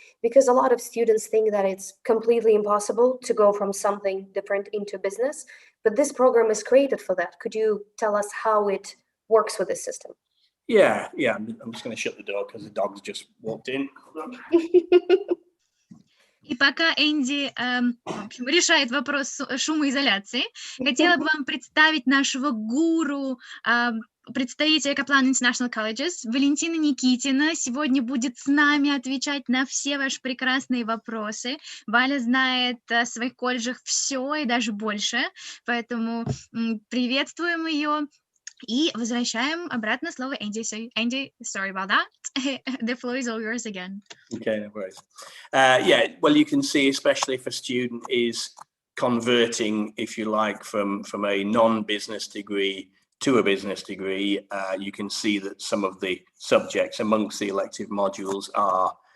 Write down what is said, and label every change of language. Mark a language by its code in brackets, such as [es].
[en] Because a lot of students think that it's completely impossible to go from something different into business, but this program is created for that. Could you tell us how it works with this system? Yeah. I'm just going to shut the door because the dog's just walked in. [ru] И пока Энди в общем, решает вопрос шумоизоляции, хотела бы вам представить нашего гуру, представителя Kaplan International Colleges, Валентина Никитина. Сегодня будет с нами отвечать на все ваши прекрасные вопросы. Валя знает о своих колледжах все и даже больше, поэтому приветствуем ее. И возвращаем обратно слово Энди. [en] So, Andy, sorry about that. The floor is all yours again. Okay, no worries. Yeah, well, you can see, especially if a student is converting, if you like, from a non-business degree to a business degree, you can see that some of the subjects amongst the elective modules are